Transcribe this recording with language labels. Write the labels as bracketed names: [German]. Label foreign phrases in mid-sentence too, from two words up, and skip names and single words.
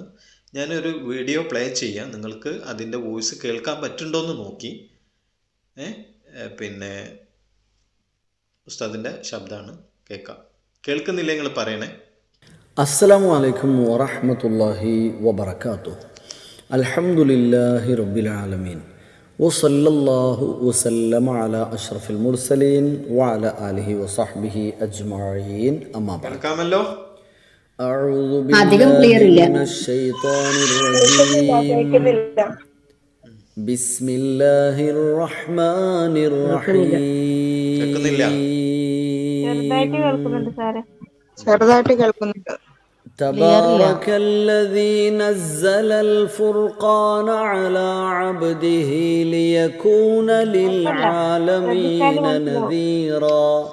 [Malayalam] ഞാനൊരു വീഡിയോ പ്ലേ ചെയ്യാം, നിങ്ങൾക്ക് അതിൻ്റെ വോയിസ് കേൾക്കാൻ പറ്റുന്നുണ്ടോയെന്ന് നോക്കി. പിന്നെ ഉസ്താദിൻ്റെ ശബ്ദമാണ്, കേൾക്കാം. കേൾക്കുന്നില്ല നിങ്ങൾ പറയണേ. [Arabic] السلام عليكم ورحمة الله وبركاته. الحمد لله رب العالمين وصلى الله وسلم على أشرف المرسلين وعلى آله وصحبه أجمعين أما بعد أعوذ بالله من الشيطان الرجيم بسم الله الرحمن الرحيم تبارك الذي نزل الفرقان على عبده ليكون للعالمين نذيرا